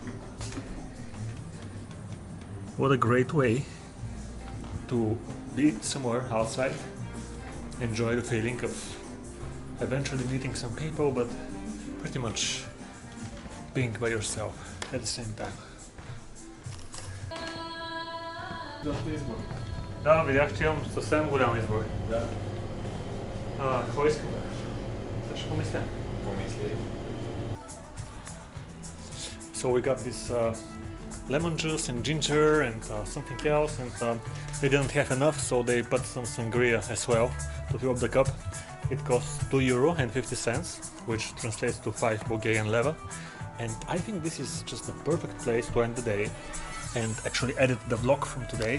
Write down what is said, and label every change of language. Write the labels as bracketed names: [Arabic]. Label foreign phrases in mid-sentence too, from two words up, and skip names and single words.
[English] What a great way to be somewhere outside, enjoy the feeling of eventually meeting some people, but pretty much being by yourself at the same time. [Bulgarian] Да, видях, че имам съвсем голям избор. Да. Какво искам? Също помисля. [English] So we got this lemon juice and ginger and something else, and they didn't have enough, so they put some sangria as well to fill up the cup. It costs €2.50, which translates to 5 Bulgarian leva, and I think this is just the perfect place to end the day and actually edit the vlog from today.